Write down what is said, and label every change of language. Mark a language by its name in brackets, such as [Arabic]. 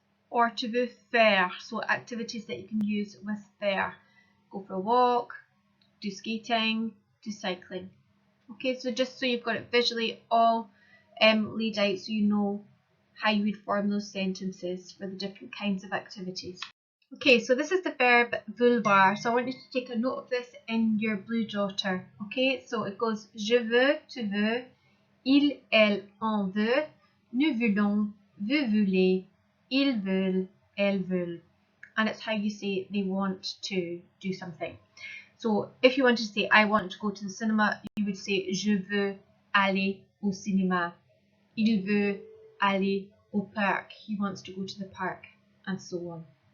[English] Or tu veux faire, so activities that you can use with faire, go for a walk, do skating, do cycling. Okay, so just so you've got it visually all laid out so you know how you would form those sentences for the different kinds of activities. Okay, so this is the verb vouloir. So I want you to take a note of this in your blue jotter. [French] Okay, so it goes je veux, tu veux, il, elle, on veut, nous voulons, vous voulez, ils veulent, elles veulent. [English] And it's how you say they want to do something. So if you wanted to say I want to go to the cinema, you would say je veux aller au cinéma. Il veut aller au parc. He wants to go to the park, and so on.